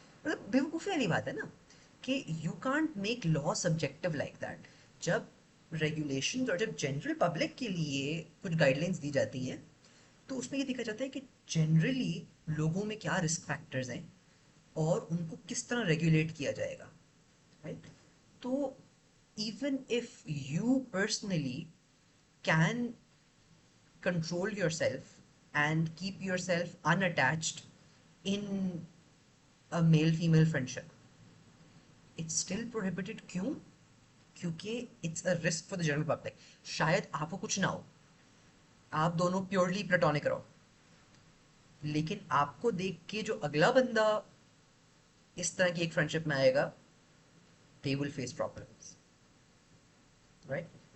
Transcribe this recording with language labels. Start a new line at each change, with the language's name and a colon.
Hindi: मतलब बेवकूफ़ी वाली बात है ना, कि
English: You can't make law subjective like that.
Hindi: जब रेगुलेशन और जब जनरल पब्लिक के लिए कुछ गाइडलाइंस दी जाती हैं, तो उसमें ये देखा जाता है कि जनरली लोगों में क्या रिस्क फैक्टर्स हैं और उनको किस तरह रेगुलेट किया जाएगा, राइट?
English: तो even if you personally can control yourself and keep yourself unattached in a male female friendship, it's still prohibited.
Hindi: क्यों?
English: क्योंकि it's a risk for the general public.
Hindi: शायद आपको कुछ ना हो, आप दोनों
English: purely platonic
Hindi: रहो, लेकिन आपको देख के जो अगला बंदा इस तरह की एक फ्रेंडशिप में आएगा,
English: they will face problems, right?